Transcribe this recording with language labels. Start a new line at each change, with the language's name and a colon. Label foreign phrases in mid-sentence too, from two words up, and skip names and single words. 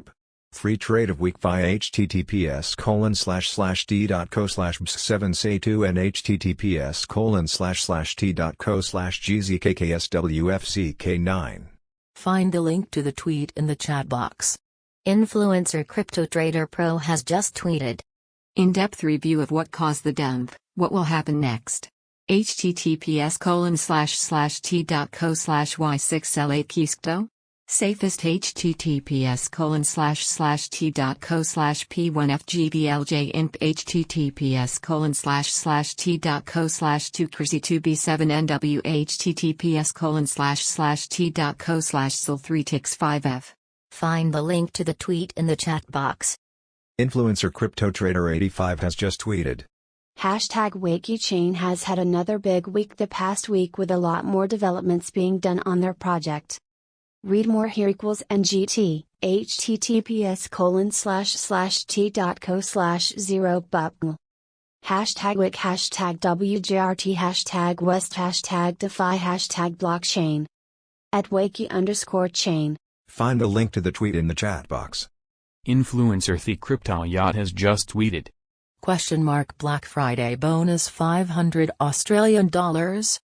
English: Free trade of week via https://t.co/bs7say2n https://t.co/gzkkswfck9. Find the link to the tweet in the chat box. Influencer Crypto Trader Pro has just tweeted. In-depth review of what caused the dump, what will happen next. https://t.co/y6l8kiskto? Safest https://t.co/p1fgvljinp https://t.co/2crazy2b7nw https://t.co/sil3tix5f. Find the link to the tweet in the chat box. Influencer Crypto Trader 85 has just tweeted. #WakeChain has had another big week the past week, with a lot more developments being done on their project. Read more here. NGT, https://t.co/0bupl. #Wik, #WJRT, #West, #Defy, #Blockchain. At Wakey_chain. Find the link to the tweet in the chat box. Influencer The Crypto Yacht has just tweeted. Black Friday bonus $500 Australian dollars.